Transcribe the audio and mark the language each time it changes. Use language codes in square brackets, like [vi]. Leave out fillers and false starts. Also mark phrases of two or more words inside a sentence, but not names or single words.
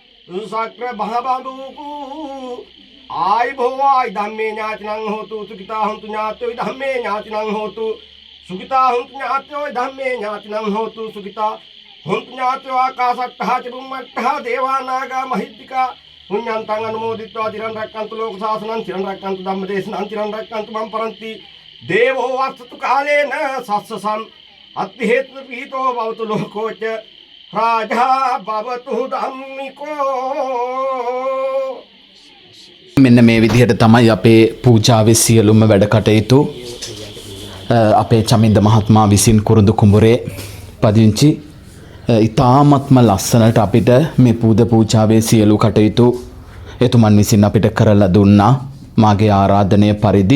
[pi] සක්‍ර බහබඳුකු ආයිබෝවායි ධම්මේ ඥාතිනං හෝතු සුඛිතා හොන්තු ඥාතයෝ ධම්මේ ඥාතිනං හෝතු සුඛිතා හොන්තු ඥාතයෝ ධම්මේ ඥාතිනං හෝතු සුඛිතා හොන්තු ඥාතයෝ ආකාශට්ඨා ච බුම්මට්ඨා දේවානාගා මහිද්దికා පුඤ්ඤන්තං අනුමෝදිत्वा චිරන් රැක්කන්තු ලෝක සාසනං චිරන් රැක්කන්තු ධම්මදේශනං චිරන් රැක්කන්තු මම් පරන්ති දේවෝ වස්සතු කාලේන සස්සසං අත්ථි හේතු පීතෝ භවතු ලෝකෝච රාජා භවතු ධම්මිකෝ. [si] මෙන්න මේ විදිහට තමයි අපේ පූජාවේ සියලුම වැඩ කටයුතු අපේ චමින්ද මහත්මයා විසින් කුරුඳු කුඹුරේ පදිංචි ඉතාමත්ම ලස්සනට අපිට මේ පූජාවේ සියලු කටයුතු එතුමන් විසින් අපිට කරලා දුන්නා මාගේ ආරාධනය පරිදි.